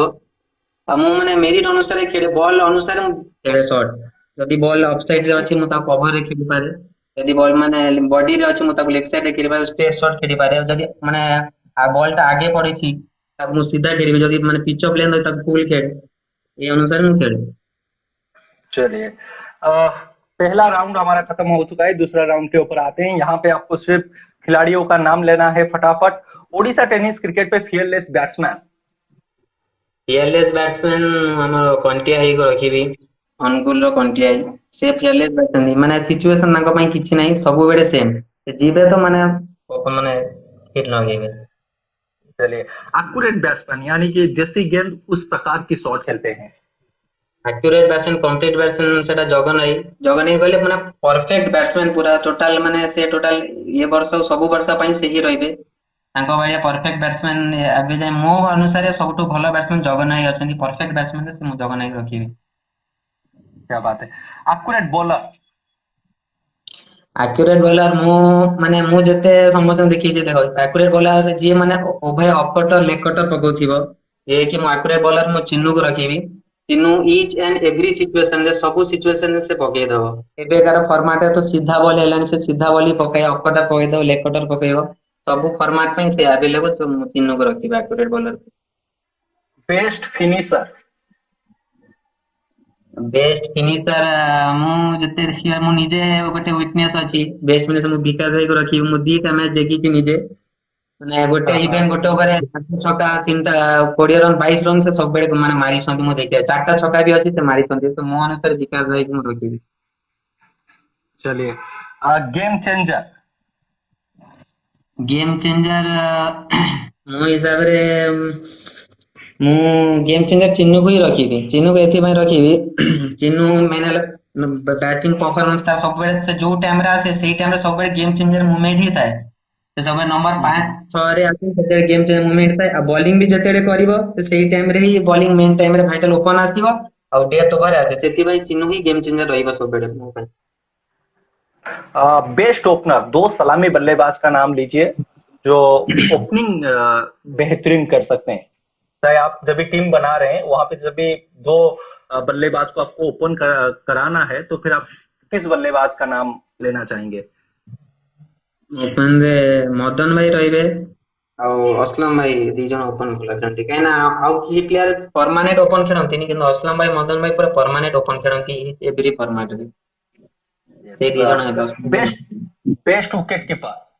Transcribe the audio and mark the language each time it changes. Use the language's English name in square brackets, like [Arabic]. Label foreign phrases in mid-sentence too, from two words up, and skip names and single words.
[Odia] ଆଉ ମୁଁ ମାନେ ମେରିଟ୍ ଅନୁସାରେ ଖେଳେ ବଲ୍ ଅନୁସାରେ ମୁଁ ଖେଳେ ସଟ୍। ଯଦି ବଲ୍ [English] off side [Odia] ରେ ଅଛି ମୁଁ ତାକୁ କଭର ରେ ଖେଳିପାରେ। ଯଦି ବଲ୍ ମାନେ ବଡିରେ ଅଛି ମୁଁ ତାକୁ [English] leg side [Odia] ରେ ଖେଳିପାରେ [English] straight shot [Odia] ଖେଳିପାରେ। ଯଦି ମାନେ ବଲ୍ ଟା ଆଗେ ପଡିଛି ତାକୁ ମୁଁ ସିଧା ଖେଳିବି। ଯଦି ମାନେ [English] pitch of length [Odia] ଅଛି ତାକୁ ଫୁଲ୍ ଖେଳେ। ଏଇ ଅନୁସାରେ ମୁଁ ଖେଳେ। [Hindi] चलिए, पहला राउंड हमारा खत्म हो चुका है, दूसरा राउंड के ऊपर आते हैं। यहाँ पे आपको सिर्फ खिलाड़ियों का नाम लेना है फटाफट। ओडिशा [English] tennis cricket [Hindi] पे [English] fearless batsman. fearless batsman [Odia] ଆମର କଣ୍ଟିଆ ହେଇକି ରଖିବି। ଅନୁଗୁଳର କଣ୍ଟିଆଇ ସେ ଫିୟରଲେସ୍ ଅଛନ୍ତି ମାନେ ସିଚୁଏସନ ତାଙ୍କ ପାଇଁ କିଛି ନାହିଁ ସବୁବେଳେ ସେମ୍ ଯିବେ ତ ମାନେ ହିଟ୍ ଲଗେଇବେ। [Hindi] चलिए, [English] accurate batsman [Hindi] यानी कि जैसी गेंद उस प्रकार की शॉट खेलते हैं। [English] accurate batsman complete batsman [Odia] ସେଟା ଜଗନ ଭାଇ। ଜଗନ ଭାଇ କହିଲେ ମାନେ [English] perfect batsman [Odia] ପୁରା ଟୋଟାଲ ମାନେ ସେ ଟୋଟାଲ ଏ ବର୍ଷ ସବୁ ବର୍ଷ ପାଇଁ ସେ ହିଁ ରହିବେ। ତାଙ୍କ ଭଳିଆ [English] perfect batsman [Odia] ଏବେ ଯାଏ ମୋ ଅନୁସାରେ ସବୁଠୁ ଭଲ ବ୍ୟାଟ୍ସମ୍ୟାନ୍ ଜଗନ ଭାଇ ଅଛନ୍ତି। [English] perfect batsman [Odia] ସେ ମୁଁ ଜଗନ ଭାଇ ରଖିବି। [Hindi] क्या बात है। [English] accurate bowler accurate bowler [Odia] ମୁଁ ଯେତେ ସମସ୍ତଙ୍କୁ ଦେଖିଛି ଦେଖ [English] accurate bowler [Odia] ଯିଏ ମାନେ ଉଭୟ [English] offcutter leg cutter [Odia] ପକଉଥିବ ଯିଏ କି ମୁଁ [English] accurate bowler [Odia] ମୁଁ ଚିନୁକୁ ରଖିବି। ଚିନୁ [English] each and every [Odia] ସିଚୁଏସନରେ ସବୁ ସିଚୁଏସନରେ ସେ ପକେଇଦବ। ଏବେକାର ଫର୍ମାଟରେ ତ ସିଧା ବଲ ହେଲାଣି ସେ ସିଧା ବଲ ହିଁ ପକେଇବ ଅପକଟର ପକେଇଦବ [English] leg cutter [Odia] ପକେଇବ ସବୁ ଫର୍ମାଟ ପାଇଁ ସେ ଆଭେଲେବଲ ତ ମୁଁ ଚିନୁକୁ ରଖିବି [English] accurate bowler. best finisher best finisher [Odia] ମୁଁ ଯେତେ ଦେଖିବା ମୁଁ ନିଜେ ଗୋଟେ ୱିଟନେସ୍ ଅଛି [English] best finisher [Odia] ମୁଁ ବିକାଶ ଭାଇକୁ ରଖିବି। ମୁଁ ଦିଟା ମ୍ୟାଚ୍ ଦେଖିଛି ନିଜେ ମାନେ ଗୋଟେ [Hindi] हाँ हाँ [Odia] ଇଭେଣ୍ଟ ଗୋଟେ ଓଭରରେ 8 ଛକା 3ଟା 20 ରନ୍ 22 ରନ୍ ସେ ସବୁବେଳେ ମାନେ ମାରିଛନ୍ତି ମୁଁ ଦେଖିବା 4ଟା ଛକା ବି ଅଛି ସେ ମାରିଛନ୍ତି ତ ମୋ ଅନୁସାରେ ବିକାଶ ଭାଇକୁ ମୁଁ ରଖିବି। [Hindi] चलिए, [English] game changer game changer [Odia] ମୋ ହିସାବରେ ମୁଁ [English] game changer [Odia] ଚିନୁକୁ ହିଁ ରଖିବି। ଚିନୁକୁ ଏଥିପାଇଁ ରଖିବି ଚିନୁ ମେନ୍ ହେଲା [English] batting performance [Odia] ତା ସବୁବେଳେ ସେ ଯୋଉ ଟାଇମରେ ଆସେ ସେଇ ଟାଇମରେ ସବୁବେଳେ [English] game changer movement [Odia] ହିଁ ଥାଏ। ସେ ସବୁବେଳେ ନମ୍ବର 5-6ରେ ଆସେ ସେତେବେଳେ [English] game changer movement [Odia] ଥାଏ ଆଉ ବୋଲିଂ ବି ଯେତେବେଳେ କରିବ ସେ ସେଇ ଟାଇମରେ ହିଁ ବୋଲିଂ ମେନ୍ ଟାଇମରେ [English] vital open [Odia] ଆସିବ ଆଉ [English] death over [Odia] ଆସେ ସେଥିପାଇଁ ଚିନୁ ହିଁ [English] game changer [Odia] ରହିବ ସବୁବେଳେ ମୋ ପାଇଁ। [English] best opener [Hindi] दो सलामी बल्लेबाज का नाम लीजिए जो ओपनिंग बेहतरीन कर सकते हैं। चाहे आप जब भी टीम बना रहे हैं वहां पे जब भी दो बल्लेबाज को आपको ओपन कराना है तो फिर आप किस बल्लेबाज का नाम लेना चाहेंगे। [Odia] ଓପନରେ ମଦନ ଭାଇ ରହିବେ ଆଉ ଅସଲମ ଭାଇ ଦି ଜଣ ଓପନ ଭଲ ଖେଳନ୍ତି କାହିଁକିନା ଆଉ କିଛି ପ୍ଲେୟାର [English] permanent open [Odia] ଖେଳନ୍ତିନି କିନ୍ତୁ ଅସଲମ ଭାଇ ମଦନ ଭାଇ ପୁରା [English] permanent open [Odia] ଖେଳନ୍ତି ଏଭ୍ରି ଫର୍ମାଟରେ ସେ ଦି ଜଣ ହେବେ। [English] best best wicket keeper